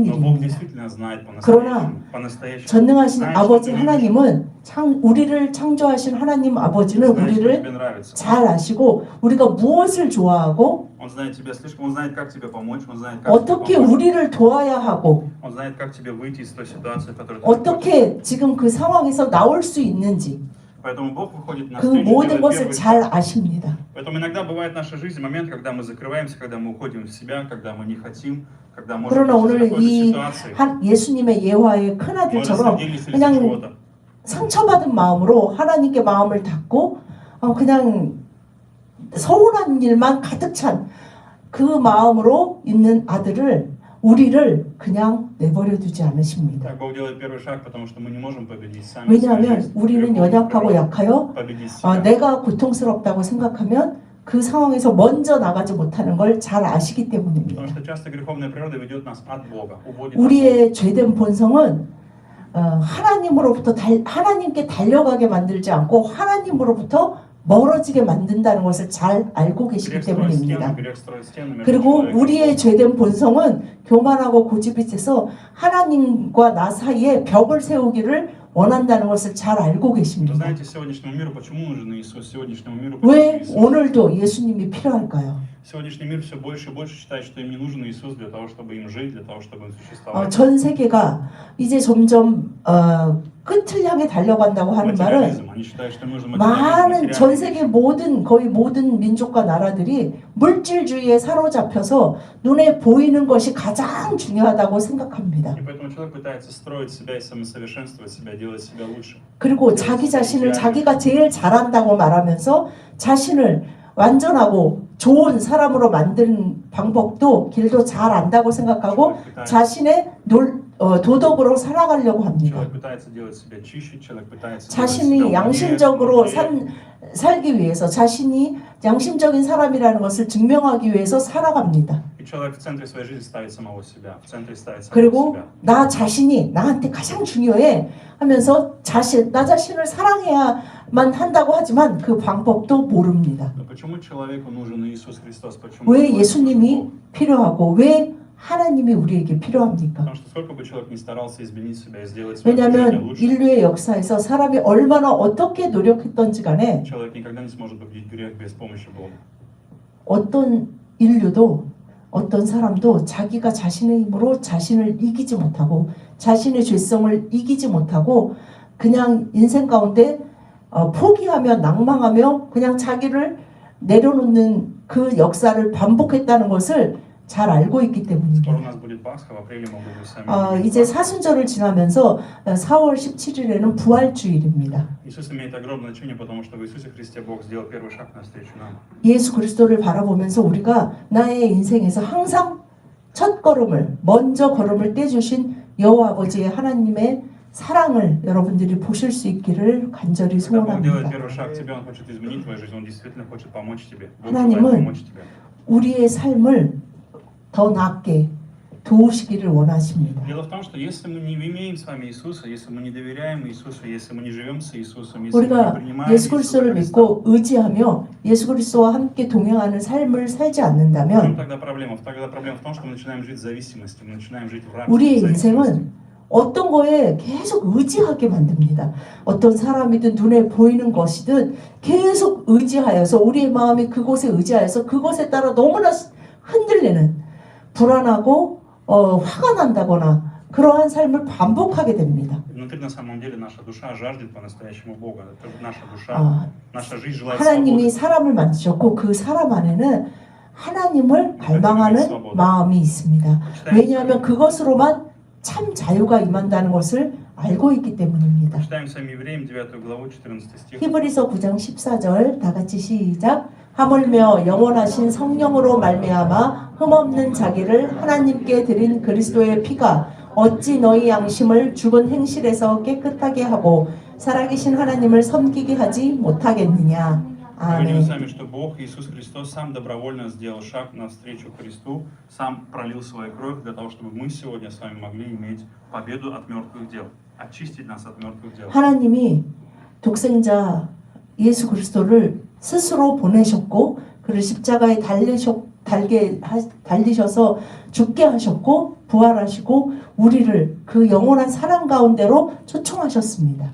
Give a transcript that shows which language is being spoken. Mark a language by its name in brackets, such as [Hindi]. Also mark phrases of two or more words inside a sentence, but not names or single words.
[Russian] Но Бог [Korean] 일입니다. [Russian] действительно знает [Korean] 그러나 [Russian] по-настоящему. [Korean] 전능하신 [Russian] Знаешь, [Korean] 아버지 [Russian] что ты [Korean] 하나님은 우리를 창조하신 하나님 아버지는 [Russian] Знаешь, что [Korean] 우리를 [Russian] тебе нравится. [Korean] 잘 아시고 우리가 무엇을 좋아하고 [Russian] Он знает тебя слишком, он знает, как тебе помочь, он знает, как тебе [Korean] 어떻게 [Russian] помочь. [Korean] 우리를 도와야 하고 [Russian] Он знает, как тебе выйти из той ситуации, в которой ты находишься. [Korean] 어떻게 지금 그 상황에서 나올 수 있는지 [Russian] Поэтому Бог выходит на [Korean] 그 [Russian] встречу, [Korean] 모든 [Russian] делает [Korean] 것을 [Russian] первый [Korean] 잘 [Russian] шаг. [Korean] 아십니다. [Russian] Поэтому иногда бывает в нашей жизни момент, когда мы закрываемся, когда мы уходим в себя, когда мы не хотим, когда можем [Korean] 그러나 [Russian] быть [Korean] 오늘 [Russian] в какой-то [Korean] 이 [Russian] ситуации. [Korean] 예수님의 예화의 [Russian] Мы [Korean] 큰아들처럼 [Russian] рассердились из-за [Korean] 그냥 [Russian] чего-то. [Korean] 상처받은 마음으로 하나님께 마음을 닫고 그냥 서운한 일만 가득 찬 그 마음으로 있는 아들을 우리를 그냥 내버려 두지 않으십니다. [Russian] Так Бог делает первый шаг, потому что мы не можем победить сами свою [Korean] 왜냐하면 [Russian] жизнь. [Korean] 우리는 [Russian] Грехом [Korean] 연약하고 [Russian] природы. [Korean] 약하여 [Russian] Победить себя. [Korean] 내가 고통스럽다고 생각하면 그 상황에서 먼저 나가지 못하는 걸 잘 아시기 때문입니다. [Russian] Потому что часто греховная природа ведет нас от Бога, уводит от Бога. [Korean] 우리의 죄된 본성은 하나님으로부터 하나님께 달려가게 만들지 않고 하나님으로부터 멀어지게 만든다는 것을 잘 알고 계시기 [Russian] Грех строит стену, [Korean] 때문입니다. [Russian] грех строит стену между [Korean] 그리고 [Russian] человеком и [Korean] 우리의 [Russian] Богом. [Korean] 죄된 본성은 교만하고 고집이 세서 하나님과 나 사이에 벽을 세우기를 원한다는 것을 잘 알고 [Russian] Вы [Korean] 계십니다. [Russian] знаете, сегодняшнему миру почему нужен Иисус? Сегодняшнему миру [Korean] 왜 [Russian] почему Иисус? [Korean] 오늘도 예수님이 필요할까요? [Russian] Сегодняшний мир все больше и больше считает, что им не нужен Иисус для того, чтобы им жить, для того, чтобы им существовать. [Korean] 전 세계가 이제 점점 끝을 향해 달려간다고 하는 말은 [Russian] Материализм. Они считают, что им нужен [Korean] 많은 전 [Russian] материализм. [Korean] 세계 거의 모든 민족과 나라들이 물질주의에 사로잡혀서 눈에 보이는 것이 가장 중요하다고 생각합니다. [Russian] И поэтому человек пытается строить себя и самосовершенствовать себя, делать себя лучше. [Korean] 그리고 자기 자신을 자기가 제일 잘한다고 말하면서 자신을 완전하고 좋은 사람으로 만드는 방법도 길도 잘 안다고 생각하고 자신의 도덕으로 살아가려고 합니다. [Russian] Человек пытается делать себя чище, человек пытается делать [Korean] 자신이 [Russian] себя [Korean] 양심적으로 [Russian] умнее. [Korean] 살기 위해서 자신이 양심적인 사람이라는 것을 증명하기 위해서 살아갑니다. [Russian] И человек в центре своей жизни ставит самого себя, в центре ставит самого [Korean] 그리고 [Russian] себя. [Korean] 나 자신이 나한테 가장 중요해 하면서 나 자신을 사랑해야만 한다고 하지만 그 방법도 모릅니다. [Russian] Но почему человеку нужен Иисус Христос? Почему [Korean] 왜 [Russian] человеку [Korean] 예수님이 [Russian] нужен Бог? [Korean] 필요하고 왜 하나님이 우리에게 필요합니까? [Russian] Потому что сколько бы человек ни старался изменить себя и сделать свою жизнь [Korean] 왜냐하면 [Russian] лучше, [Korean] 인류의 역사에서 사람이 얼마나 어떻게 노력했던지 간에 [Russian] человек никогда не сможет победить грех без помощи Бога. [Korean] 어떤 인류도 어떤 사람도 자기가 자신의 힘으로 자신을 이기지 못하고 자신의 죄성을 이기지 못하고 그냥 인생 가운데 포기하며 낭망하며 그냥 자기를 내려놓는 그 역사를 반복했다는 것을 잘 알고 있기 [Russian] Скоро у [Korean] 때문입니다. [Russian] нас будет Пасха, в апреле мы будем сами. [Korean] 이제 사순절을 지나면서 4월 17일에는 부활주일입니다. [Russian] Иисус имеет огромное значение, потому что в Иисусе Христе Бог сделал первый шаг навстречу нам. [Korean] 예수 그리스도를 바라보면서 우리가 나의 인생에서 항상 첫 걸음을 먼저 걸음을 떼주신 여호와 아버지의 하나님의 사랑을 여러분들이 보실 수 있기를 간절히 [Russian] Когда Бог делает [Korean] 소원합니다. [Russian] первый шаг к тебе, Он хочет изменить твою жизнь, Он действительно хочет помочь тебе. Бог [Korean] 하나님은 [Russian] желает помочь тебе. [Korean] 우리의 삶을 더 낫게 도우시기를 원하십니다. [Russian] Дело в том, что если мы не имеем с вами Иисуса, если мы не доверяем Иисусу, если мы не живем с Иисусом, если мы не [Korean] 우리가 [Russian] принимаем [Korean] 예수 [Russian] Иисуса [Korean] 그리스도를 [Russian] Христа, [Korean] 믿고 의지하며 예수 그리스도와 함께 동행하는 삶을 살지 [Russian] в чем [Korean] 않는다면 [Russian] тогда проблема? Тогда проблема в том, что мы начинаем жить в зависимости, мы начинаем жить в [Korean] 우리의 [Russian] рабстве зависимости. [Korean] 인생은 어떤 거에 계속 의지하게 만듭니다. 어떤 사람이든 눈에 보이는 것이든 계속 의지하여서 우리의 마음이 그곳에 의지하여서 그것에 따라 너무나 흔들리는 불안하고 화가 난다거나 그러한 삶을 반복하게 됩니다. [Russian] Внутри на самом деле наша душа жаждет по-настоящему Бога. Это наша душа, наша жизнь желает [Korean] 하나님이 [Russian] свободы. [Korean] 사람을 만드셨고 그 사람 안에는 하나님을 갈망하는 마음이 있습니다. 왜냐하면 그것으로만 참 자유가 임한다는 것을 알고 있기 때문입니다. [Russian] Читаем с вами Евреям 9 главу 14 стих. [Korean] 히브리서 9장 14절 다 같이 시작. 하물며 영원하신 성령으로 말미암아 흠없는 자기를 하나님께 드린 그리스도의 피가 어찌 너희 양심을 죽은 행실에서 깨끗하게 하고 살아계신 하나님을 섬기게 하지 못하겠느냐. [Russian] Мы видим [Korean] 아멘. [Russian] сами, что Бог, Иисус Христос, сам добровольно сделал шаг навстречу Христу, сам пролил свою кровь для того, чтобы мы сегодня с вами могли иметь победу от мертвых дел, очистить нас от мертвых дел. [Korean] 하나님이 독생자 예수 그리스도를 스스로 보내셨고 그를 십자가에 달리셔서 죽게 하셨고 부활하시고 우리를 그 영원한 사랑 가운데로 초청하셨습니다.